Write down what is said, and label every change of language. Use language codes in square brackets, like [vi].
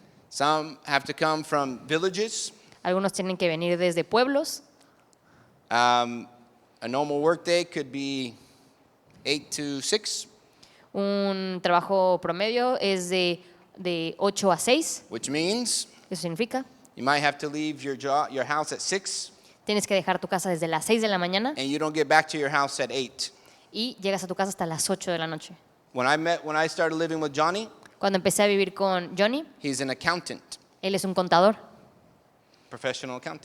[en] Some have to come from villages. [es] Algunos tienen que venir desde pueblos. [en] A normal workday could be 8 to 6, [es] Un trabajo promedio es de 8 a 6. [en] which means [es] Eso significa, [en] you might have to leave your house at 6, [es] tienes que dejar tu casa desde las 6 de la mañana [en] and you don't get back to your house at 8. [es] y llegas a tu casa hasta las 8 de la noche. [en] when I started living with Johnny, [es] Cuando empecé a vivir con Johnny, [en] he's an accountant, [es] él es un contador profesional.